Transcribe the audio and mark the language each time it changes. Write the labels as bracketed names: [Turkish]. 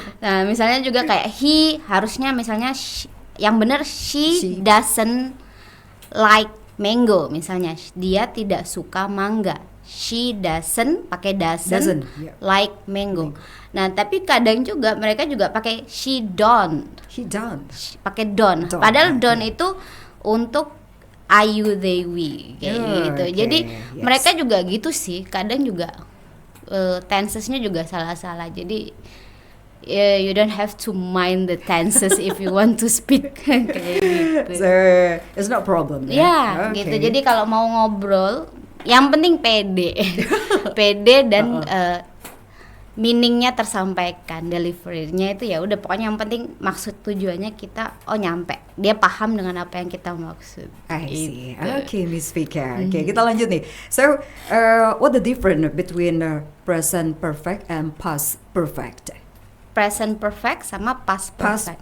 [Indonesian] Nah, misalnya juga kayak he, harusnya misalnya yang bener [English] she doesn't like mango, [Indonesian] misalnya dia tidak suka mangga. [English] She doesn't [Indonesian] pakai [English] doesn't like mango. [Indonesian] Nah, tapi kadang juga mereka juga pakai she don't. Pakai don't. Padahal don't itu untuk ayu, they, we kayak gitu. Jadi mereka juga gitu sih. Kadang juga tensesnya juga salah-salah. Jadi [English] you don't have to mind the tenses if you want to speak [Indonesian] kayak gitu. [English] So it's not problem. [Indonesian] Ya, gitu. Jadi kalau mau ngobrol, yang penting pede. Pede dan meaningnya tersampaikan, deliverynya itu ya udah, pokoknya yang penting maksud tujuannya kita nyampe, dia paham dengan apa yang kita maksud. [English] I see. Okay, Miss Vika. Okay, [Indonesian] kita lanjut nih. [English] So, what the difference between present perfect and past perfect? [Indonesian] Present perfect sama past perfect.